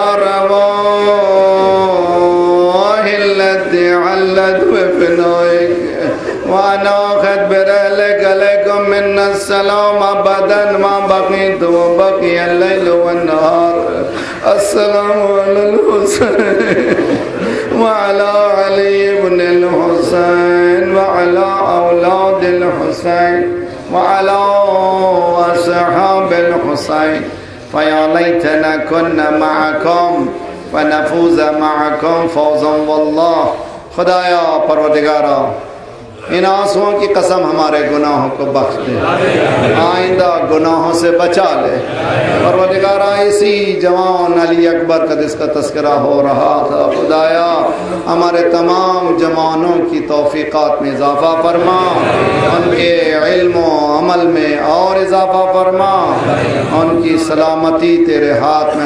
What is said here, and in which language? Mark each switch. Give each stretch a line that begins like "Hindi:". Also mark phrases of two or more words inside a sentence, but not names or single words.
Arabic: الأرواح التي حلت بفنائك وأناخت برحلك عليكم مني السلام أبدا ما بقيت وبقي الليل والنهار. السلام على الحسين وعلى علي بن الحسين وعلى أولاد الحسين وعلى أصحاب الحسين فيا ليتنا كنا معكم فنفوز معكم فوزا والله.
Urdu: خدایا پروردگارا ان آنسوؤں کی قسم ہمارے گناہوں کو بخش دے، آئندہ گناہوں سے بچا لے. پروردگارا اسی جوان علی اکبر کا جس کا تذکرہ ہو رہا تھا، خدایا ہمارے تمام جوانوں کی توفیقات میں اضافہ فرما، ان کے علم و عمل میں اور اضافہ فرما، ان کی سلامتی تیرے ہاتھ میں.